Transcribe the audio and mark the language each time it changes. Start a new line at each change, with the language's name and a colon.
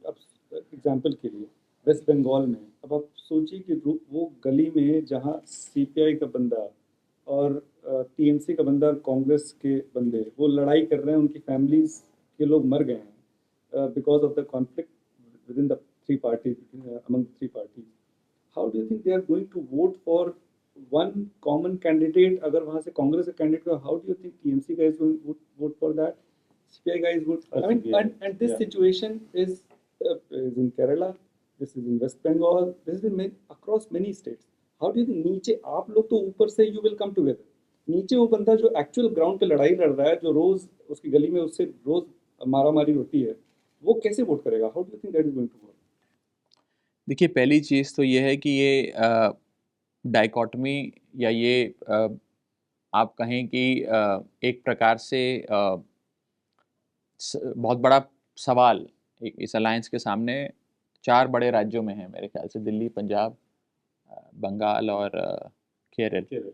Hindi: अब एग्जांपल के लिए वेस्ट बंगाल में अब आप सोचिए कि वो गली में जहाँ सीपीआई का बंदा और टीएमसी का बंदा और कांग्रेस के बंदे वो लड़ाई कर रहे हैं, उनकी फैमिलीज के लोग मर गए हैं
English: because of the conflict within the three parties,
Hindi: among three parties.
English: How do you think they are going to vote for one common candidate?
Hindi: अगर वहां से कांग्रेस का candidate,
English: How do you think TMC guys would vote for that? CPI guys would. I mean, and this situation is in Kerala, this is in West Bengal, this is in across many states. How do you think
Hindi: नीचे आप लोग तो ऊपर से
English: you will come together,
Hindi: नीचे वो बंदा जो एक्चुअल ग्राउंड पे लड़ाई लड़ रहा है, जो रोज उसकी गली में उससे रोज मारामारी होती है, वो कैसे वोट करेगा?
English: How do you think that is going to work?
Hindi: देखिए, पहली चीज़ तो ये है कि ये डाइकोटमी या ये आप कहें कि एक प्रकार से बहुत बड़ा सवाल इस अलायंस के सामने 4 बड़े राज्यों में है मेरे ख्याल से, दिल्ली, पंजाब, बंगाल और केरल।